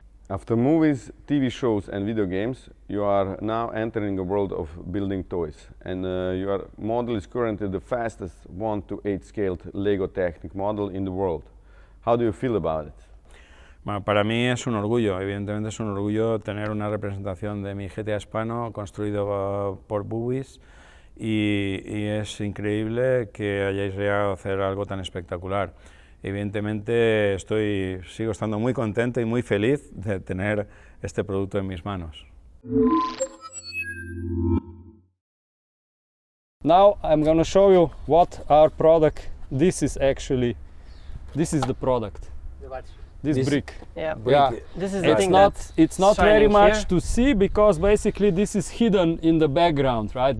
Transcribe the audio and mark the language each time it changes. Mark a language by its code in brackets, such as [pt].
[en] After movies, TV shows and video games, you are now entering a world of building toys, and your model is currently the fastest 1:8 scaled Lego Technic model in the world. How do you feel about it? [es] Bueno, para mí es un orgullo, evidentemente es un orgullo tener una representación de mi GTA Spano construido por BuWizz y es increíble que hayáis llegado a hacer algo tan espectacular. Evidentemente sigo estando muy contento y muy feliz de tener este producto en mis manos. [en] Now I'm gonna show you what our product, this is the product, this brick. Yeah. Yeah. This is the thing It's not very shining much here. to see because basically this is hidden in the background, right?